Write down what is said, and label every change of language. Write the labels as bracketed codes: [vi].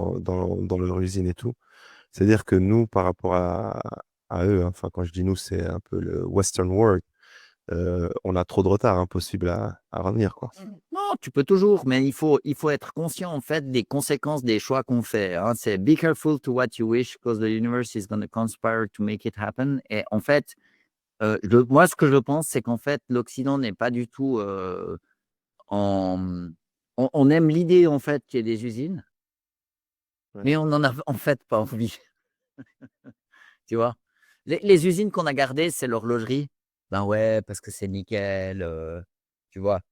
[fr] dans leur usine et tout. C'est-à-dire que nous, par rapport à eux, hein, enfin, quand je dis nous, c'est un peu le Western world, on a trop de retard, impossible à revenir, quoi. Non, tu peux toujours, mais il faut être conscient en fait des conséquences des choix qu'on fait, hein. C'est [en] be careful to what you wish because the universe is gonna conspire to make it happen. [fr] Et en fait, moi, ce que je pense, c'est qu'en fait, l'Occident n'est pas du tout, en on aime l'idée en fait qu'il y ait des usines, Ouais. mais on en a en fait pas envie, tu vois? Les usines qu'on a gardées, c'est l'horlogerie. Ben ouais, parce que c'est nickel, tu vois?